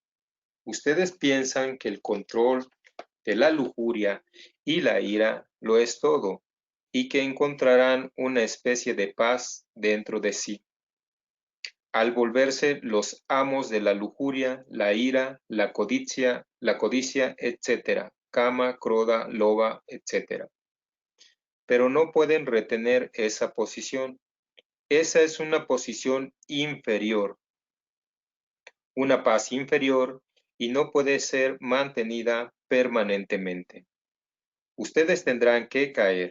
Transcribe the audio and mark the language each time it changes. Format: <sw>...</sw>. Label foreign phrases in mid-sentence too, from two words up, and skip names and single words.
<es>Ustedes piensan que el control de la lujuria y la ira lo es todo, y que encontrarán una especie de paz dentro de sí. Al volverse los amos de la lujuria, la ira, la codicia, etc.,</es> <sa>kama, kroda, loba,</sa> <es>etc. Pero no pueden retener esa posición. Esa es una posición inferior, una paz inferior, y no puede ser mantenida permanentemente. Ustedes tendrán que caer.</es>